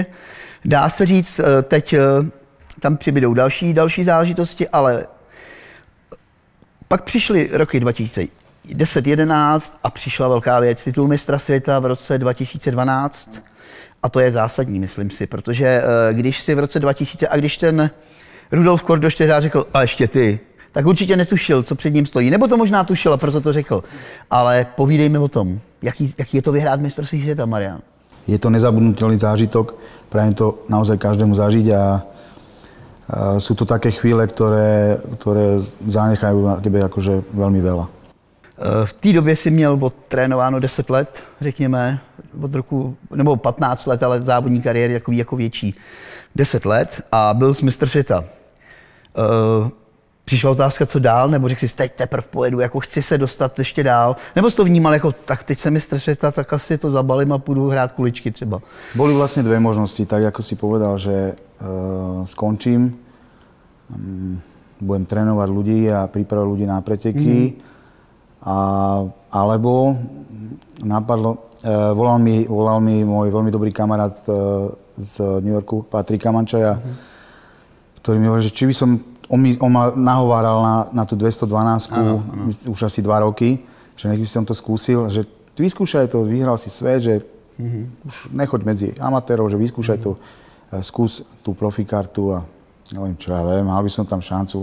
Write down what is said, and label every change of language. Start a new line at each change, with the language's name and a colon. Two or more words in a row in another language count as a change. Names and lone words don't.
Czech: Dá se říct, teď tam přibydou další záležitosti, ale pak přišly roky 2010-11 a přišla velká věc, titul mistra světa v roce 2012 a to je zásadní, myslím si, protože když si v roce 2000 a když ten Rudolf Kordoš tehdy řekl, a ještě ty, tak určitě netušil, co před ním stojí. Nebo to možná tušil a proto to řekl. Ale povídejme o tom, jaký je to vyhrát mistrovství světa, Marian.
Slovak: Je to nezabudnutelný zážitok, prajem to naozaj každému zažiť a sú to také chvíle, ktoré zanechajú na tebe akože veľmi veľa.
Czech: V té době si měl odtrénováno 10 let, řekněme, od roku, nebo 15 let, ale závodní kariéry jako větší. 10 let a byl jsi mistr světa. Přišla otázka, co dál, nebo řekl jsi, teď teprve pojedu, jako chci se dostat ještě dál, nebo jsi to vnímal jako, tak teď jsem mistr světa, tak asi to zabalím a půjdu hrát kuličky třeba.
Slovak: Boli vlastne dve možnosti, tak ako si povedal, že skončím, budem trénovať ľudí a pripravať ľudí na preteky, alebo napadlo, volal mi môj veľmi dobrý kamarát z New Yorku, Patrik Kamančaja, ktorý mi hovoril, že či by som, on ma nahováral na tú 212, už asi 2 roky, že nech by som to skúsil, že vyskúšaj to, vyhral si svet, že už nechoď medzi amatérov, že vyskúšaj to, skús tú profikartu a neviem, čo ja viem, mal by som tam šancu.